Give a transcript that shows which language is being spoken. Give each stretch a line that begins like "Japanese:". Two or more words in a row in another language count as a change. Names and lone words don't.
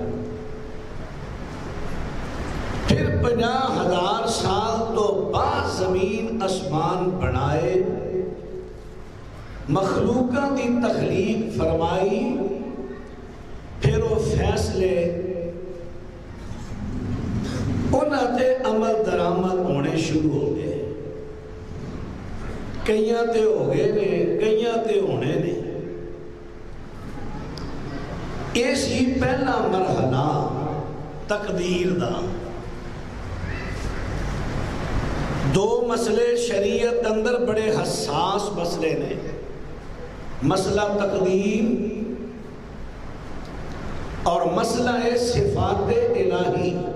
Punjabi: پھر 50,000 سال تو بعد زمین آسمان بنائے مخلوقاں دی تخلیق فرمائی پھر وہ فیصلے انہاں تے عمل درآمد ہونے شروع ہو گئے کئیاں تے ہو گئے نے کئیاں تے ہونے نے اسی پہلا مرحلہ تقدیر دا 2 مسئلے شریعت اندر بڑے حساس مسئلے نے مسئلہ تقدیر اور مسئلہ صفات الہی